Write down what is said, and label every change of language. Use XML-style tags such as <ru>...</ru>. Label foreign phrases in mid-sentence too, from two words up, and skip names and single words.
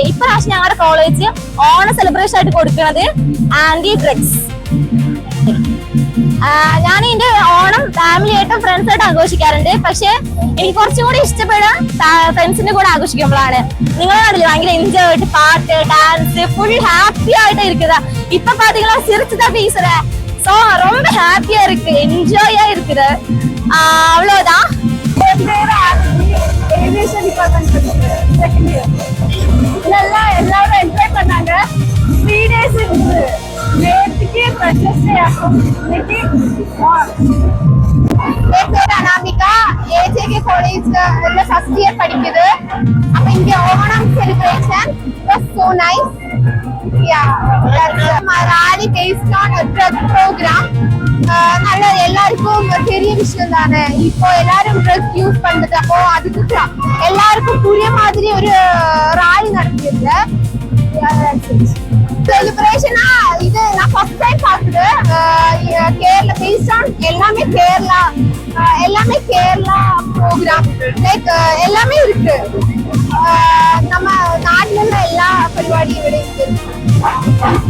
<ml>ഇപ്രാവശ്യം ഞങ്ങളുടെ കോളേജ് ഓണം സെലിബ്രേഷൻ ആയിട്ട് കൊടുക്കുന്നത്</ml> <en>anti drugs.</en> <ml>ഞാൻ എന്റെ ഓണം ഫാമിലി ആയിട്ടും ഫ്രണ്ട്സ് ആയിട്ട് ആഘോഷിക്കാറുണ്ട്. പക്ഷെ എനിക്ക് കുറച്ചും കൂടി ഇഷ്ടപ്പെടുക ഫ്രണ്ട്സിന്റെ കൂടെ ആഘോഷിക്കുമ്പോഴാണ്. നിങ്ങൾ കണ്ടില്ലേ ഭയങ്കര എൻജോയ് ആയിട്ട് പാട്ട് ഡാൻസ്</ml> <en>full happy</en> <ml>ആയിട്ട് ഇരിക്കുക.</ml> <ta>இப்ப பாத்தீங்களா சிரிச்சுதான் பேசுறேன். சோ ரொம்ப ஹாப்பியா இருக்கு, என்ஜாயா இருக்குது. அவ்வளவுதான்.</ta> <en>aviation department second year</en> <ta>இதெல்லாம் எல்லாரும் என்ஜாய் பண்ணாங்க. 3 days இருந்து நேத்துக்கு</ta> <en>freshers day</en> <ta>ஆகும். இன்னைக்கு அனாமிகா ஏஜேகே காலேஜ்ல உள்ள</ta> <en>first year</en> <ta>படிக்குது. அப்ப இங்க ஓணம் செலிப்ரேஷன்</ta> <en>was so nice. Yeah, that's Rally based on a drug program.</en> <ta>நல்ல எல்லாருக்கும் பெரிய விஷயம் தானே. இப்போ எல்லாரும்</ta> <en>drug use</en> <ta>பண்றது. அப்போ அதுக்கு எல்லாருக்கும் புரிய மாதிரி ஒரு ராலி நடத்திருக்கு. செலிப்ரேஷனா இது நான்</ta> <en>first time</en> <ta>பாக்குது. கேரளா</ta> <en>based on</en> <ta>எல்லாமே கேரளா</ta> <en>program like</en> <ta>எல்லாமே இருக்கு. நம்ம நாட்டுல எல்லா</ta> <ml>പരിപാടിയും ഇവിടെ</ml> <ta>இருக்கு.</ta>